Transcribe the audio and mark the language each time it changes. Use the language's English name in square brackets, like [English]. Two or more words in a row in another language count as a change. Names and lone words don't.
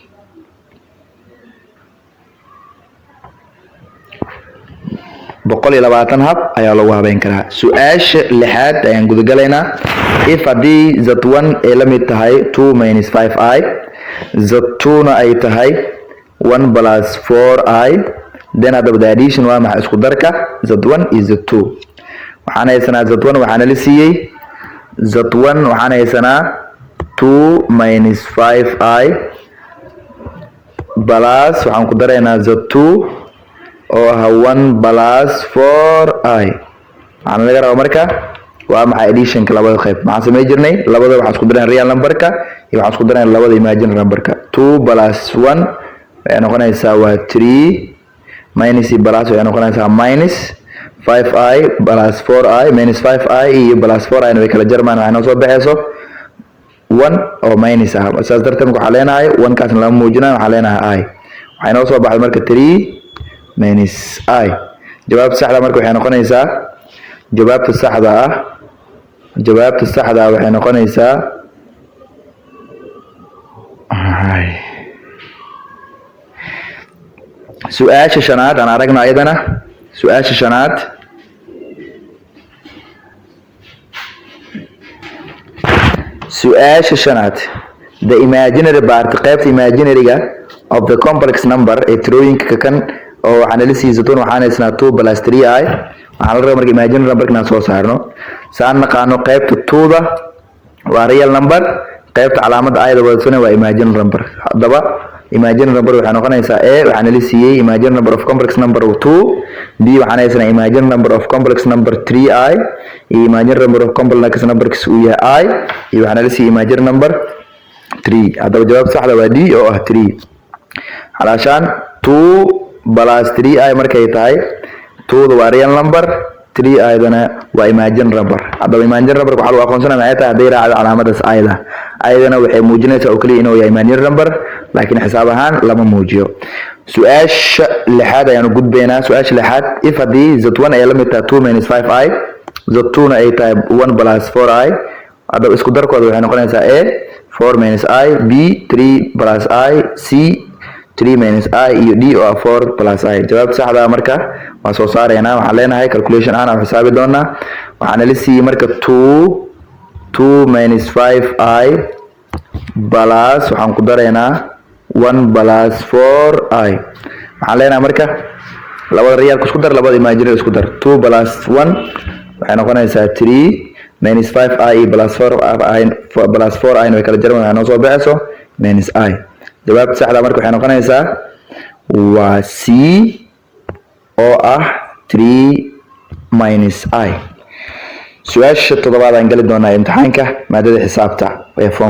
[Somali] 120 hab ayaa loogu habeyn karaa. su-aasha lixaad ayaan gudagalaynaa. if haddii z1 ay la mid tahay 2 minus 5i z2 na ay tahay 1 plus 4i then hadaba [English] the addition [Somali] waa maxay isku darka z1 iyo z2 waxaan haysanaa z1 waxaana la siiyey z1 waxaan haysanaa 2 minus 5i plus waxaan ku dareynaa z2 oo ah 1 plus 4i waxaan laga rabaa marka waa maxay addition ka labada qayb maxaan sameey jirnay labada waxaan isku dareynaa [English] real number-ka [Somali] iyo waxaan isku dareynaa labada [English] imaginary number-ka [Somali] 2 plus 1 waxay noqonaysaa waa 3 [English] minus plus [Somali] waxay noqonaysaa [English] minus 5i plus 4i minus 5i [Somali] iyo plus 4i way kala jarmaan waxay noo soo baxayso 1 oo minus ah saas darteed waxaan leenahay 1 kaasna lama muujinayo waxaan leenahay i waxay noo soo baxday marka 3 minus i jawaabta saxda marka waxay noqonaysaa jawaabta saxda waxay noqonaysaa su-aasha shanaad aan aragno ayadana su-aasha shanaad [English] the imaginary part [Somali] qaybta imaginary-ga [English] of the complex number [Somali] ee tirooyinka kan oo waxaan la siiyay zatoon waxaan haysnaa 2 plus 3i waxaan la rabaa marka [English] imaginary number [Somali] inaan soo saarno saan naqaano qaybta 2da waa [English] real number [Somali] qaybta calaamada ayada wadatsana waa [English] imaginary number hadaba imaginary number [Somali] waxay noqonaysaa a waxaan la siiyay [English] imaginary number of complex number 2 b [Somali] waxaan haysanaa [English] imaginary number of complex number 3i iyo imaginary number of complex number [Somali] uu yahay i iyo waxaan la siiyay [English] imaginary number [Somali] 3 hadaba jawaabta saxda waa d oo ah 3 halashan 2 plus 3i markay tahay 2 waa [English] real number [Somali] 3i dana waa [English] imaginary number [Somali] hadaba [English] imaginary number [Somali] waxa lagu aqoonsanaa maxay tahay haday raacdo calaamadaas ayadana waxay muujinaysaa oo kaliya inuu yahay [English] imaginary number [Somali] laakiin xisaab ahaan lama muujiyo su-aasha lixaad ayaanu gudbaynaa su-aasha lixaad if haddii z1 ay la mid tahay 2 minus 5i z2 na ay tahay 1 plus 4i hadaba isku darkooda waxay noqonaysaa a 4 minus i b 3 plus i c 3 minus i iyo d oo 4 plus i jawaabta saxda marka waa soo saareynaa waxaan leenahay calculation aan xisaabi doonaa waxaan la siiyay marka 2 minus 5i plus waxaan ku dareynaa 1 plus 4i waxaan leenahay marka labada real isku dar labada imaginary isku dar 2 plus 1 waxay noqonaysaa 3 minus 5i plus 4i plus 4i way kala jarmaan waxay noo soo baxayso minus i jawaabta saxda marka waxay noqonaysaa waa c oo ah 3 minus i su-aasha toddobaad aan gali doonaa imtixaanka maadada xisaabta ee form